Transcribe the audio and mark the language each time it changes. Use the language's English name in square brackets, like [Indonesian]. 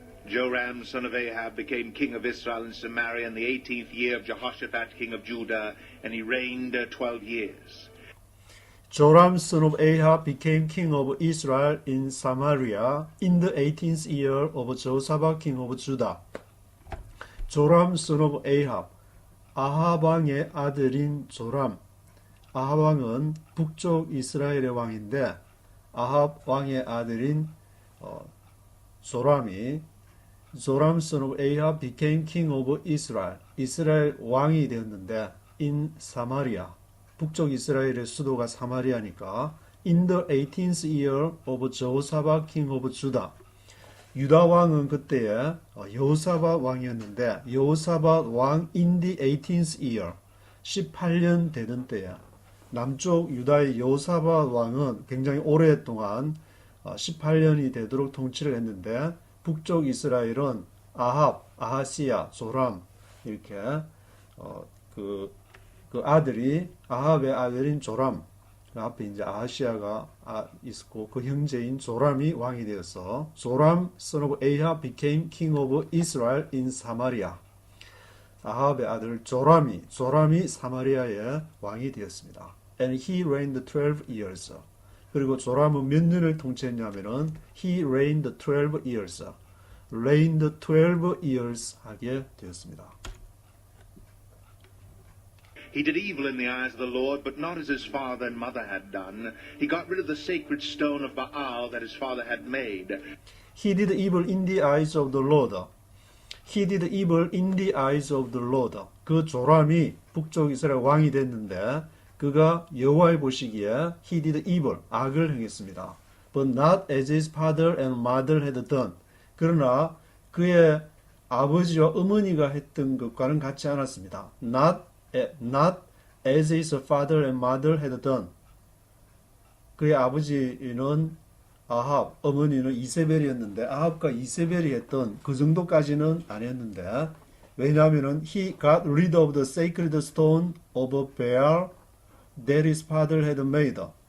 [English] Joram, son of Ahab, became king of Israel and Samaria in the 18th year of Jehoshaphat, king of Judah, and he reigned 12 years. Joram, son of Ahab, became king of Israel in Samaria in the 18th year of Jehoshaphat, king of Judah. Joram, son of Ahab, [Korean] 아합 왕의 아들인 조람. 아합 왕은 북쪽 이스라엘의 왕인데 아합 왕의 아들인 조람이 [English] Joram, son of Ahab, became king of Israel. [Korean] 이스라엘 왕이 되었는데 [English] in Samaria. [Korean] 북쪽 이스라엘의 수도가 사마리아니까 [English] in the 18th year of Jehoshaphat, king of Judah. [Korean] 유다 왕은 그때에 여호사밧 왕이었는데 여호사밧 왕 [English] in the 18th year [Korean] 18년 되던 때에 남쪽 유다의 여호사밧 왕은 굉장히 오랫동안 18년이 되도록 통치를 했는데 북쪽 이스라엘은 아합, 아하시야, 조람 이렇게 그 아들이 아합의 아들인 조람 그 앞에 이제 아하시야가 있었고 그 형제인 조람이 왕이 되어서 조람 [English] son of Ahab became king of Israel in Samaria. [Korean] 아합의 아들 조람이 사마리아의 왕이 되었습니다. [English] And he reigned 12 years. [Korean] 그리고 조람은 몇 년을 통치했냐면은 [English] he reigned 12 years. reigned 12 years [Korean] 하게 되었습니다. [English] He did evil in the eyes of the Lord, but not as his father and mother had done. He got rid of the sacred stone of Baal that his father had made. He did evil in the eyes of the Lord. He did evil in the eyes of the Lord. [Korean] 그 조람이 북쪽 이스라엘 왕이 됐는데 그가 여호와의 보시기에 [English] he did evil, [Korean] 악을 행했습니다. [English] But not as his father and mother had done. [Korean] 그러나 그의 아버지와 어머니가 했던 것과는 같지 않았습니다. [English] Not as his father and mother had done. [Korean] 그의 아버지는 아합, 어머니는 이세벨이었는데 아합과 이세벨이 했던 그 정도까지는 아니었는데 왜냐하면 [English] he got rid of the sacred stone of Baal that his father had made.